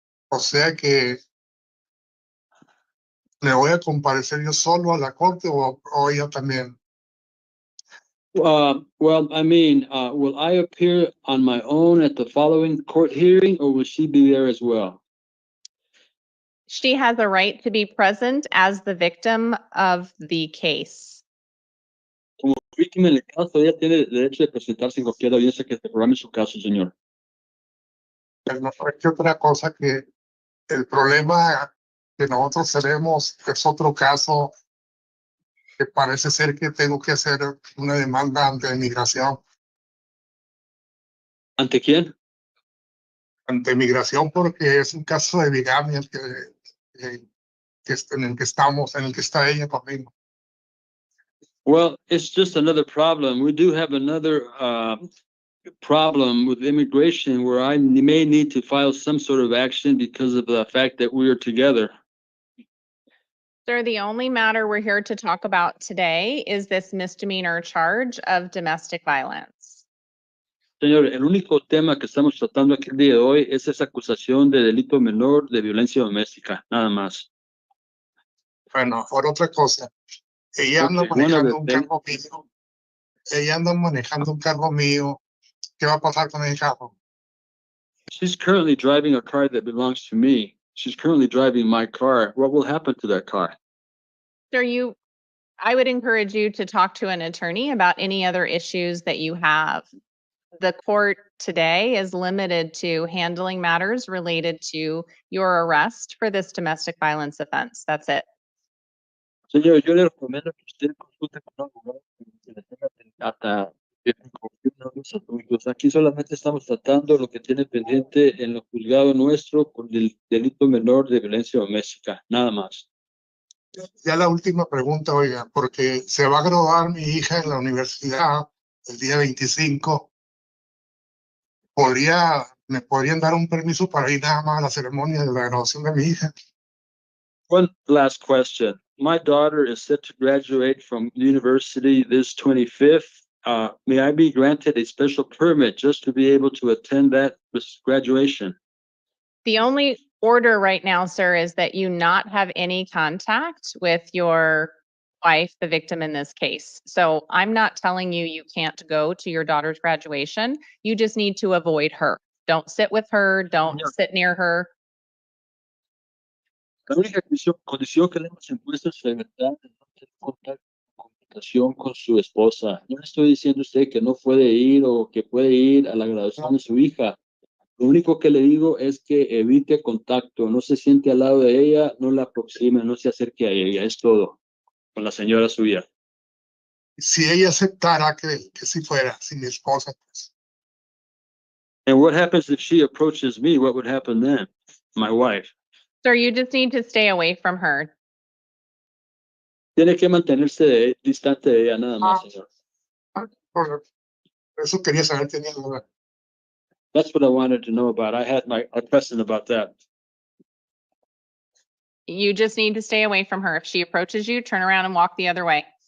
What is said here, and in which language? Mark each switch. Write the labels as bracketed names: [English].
[Spanish] O sea que ¿me voy a comparecer yo solo a la corte o ella también? [English] Well, I mean, will I appear on my own at the following court hearing, or will she be there as well? She has a right to be present as the victim of the case. [Spanish] Como víctima en el caso, ella tiene derecho de presentarse en cualquier audiencia que se programe su caso, señor. Pero es que otra cosa que el problema que nosotros tenemos es otro caso que parece ser que tengo que hacer una demanda ante migración. ¿Ante quién? Ante migración porque es un caso de bigamia en el que estamos, en el que está ella conmigo. [English] Well, it's just another problem. We do have another problem with immigration where I may need to file some sort of action because of the fact that we are together. Sir, the only matter we're here to talk about today is this misdemeanor charge of domestic violence. [Spanish] Señor, el único tema que estamos tratando aquí el día de hoy es esa acusación de delito menor de violencia doméstica, nada más. Bueno, por otra cosa, ella anda manejando un carro mío. Ella anda manejando un carro mío. ¿Qué va a pasar con el carro? [English] She's currently driving a car that belongs to me. She's currently driving my car. What will happen to that car? Sir, I would encourage you to talk to an attorney about any other issues that you have. The court today is limited to handling matters related to your arrest for this domestic violence offense. That's it. [Spanish] Señor, yo le recomiendo que usted consulte con un abogado que le tenga hasta los adultos. Aquí solamente estamos tratando lo que tiene pendiente en el juzgado nuestro con el delito menor de violencia doméstica, nada más. Ya la última pregunta, oiga, porque se va a graduar mi hija en la universidad el día 25. ¿Me podrían dar un permiso para ir nada más a la ceremonia de la graduación de mi hija? [English] One last question. My daughter is set to graduate from university this 25th. May I be granted a special permit just to be able to attend that graduation? The only order right now, sir, is that you not have any contact with your wife, the victim in this case. So I'm not telling you you can't go to your daughter's graduation. You just need to avoid her. Don't sit with her. Don't sit near her. [Spanish] La única condición que le hemos impuesto es la libertad de no tener comunicación con su esposa. No le estoy diciendo a usted que no puede ir o que puede ir a la graduación de su hija. Lo único que le digo es que evite contacto, no se siente al lado de ella, no la aproxime, no se acerque a ella, es todo, con la señora suya. Si ella aceptara que si fuera, si mi esposa, pues, [English] And what happens if she approaches me? What would happen then? My wife. Sir, you just need to stay away from her. [Spanish] Tiene que mantenerse distante de ella nada más, señor. por eso quería saber, tenía duda. [English] That's what I wanted to know about. I had a question about that. You just need to stay away from her. If she approaches you, turn around and walk the other way.